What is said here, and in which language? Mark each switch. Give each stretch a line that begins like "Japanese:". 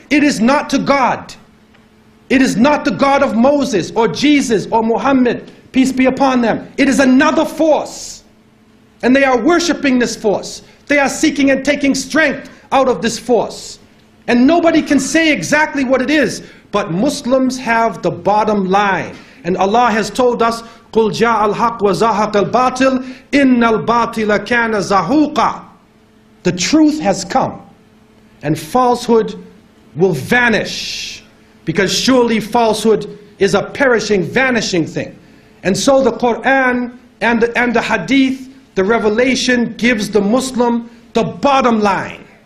English: It is not to God. It is not the God of Moses or Jesus or Muhammad, peace be upon them. It is another force. And they are worshiping this force. They are seeking and taking strength out of this force. And nobody can say exactly what it is, but Muslims have the bottom line. And Allah has told us,
Arabic: قُلْ جَاءَ الْحَقُّ وَزَهَقَ الْبَاطِلِ إِنَّ الْبَاطِلَ كَانَ زَهُوقًا.
English: The truth has come, and falsehood will vanish, because surely falsehood is a perishing, vanishing thing. And so the Quran and the Hadith, the revelation, gives the Muslim the bottom line.